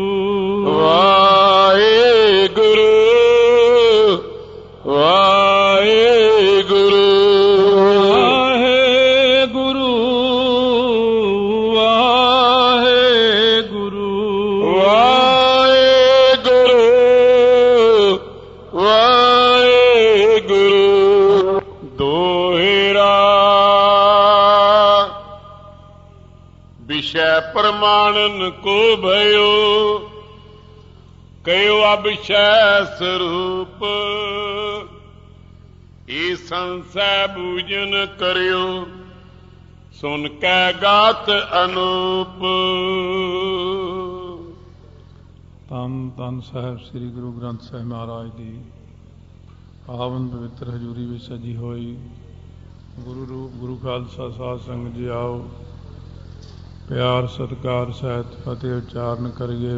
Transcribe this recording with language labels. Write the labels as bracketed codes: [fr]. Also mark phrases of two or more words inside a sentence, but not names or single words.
[pa] वाहे गुरु वाहे गुरु वाहे गुरु वाहे गुरु वाहे गुरु वाहे गुरु। [bra] दोहरा विषय प्रमाणन को भयो, कयो अभिषय स्वरूप। ये संशय बूझन करियो, सुन कै गात अनूप। [pa] ਧੰਨ ਧੰਨ ਸਾਹਿਬ ਸ੍ਰੀ ਗੁਰੂ ਗ੍ਰੰਥ ਸਾਹਿਬ ਮਹਾਰਾਜ ਦੀ ਪਾਵਨ ਪਵਿੱਤਰ ਹਜ਼ੂਰੀ ਵਿੱਚ ਸਜੀ ਹੋਈ ਗੁਰੂ ਰੂਪ ਗੁਰੂ ਖਾਲਸਾ ਸਾਧ ਸੰਗਤ ਜੀ ਆਓ, ਪਿਆਰ ਸਤਿਕਾਰ ਸਹਿਤ ਫਤਿਹ ਉਚਾਰਨ ਕਰੀਏ।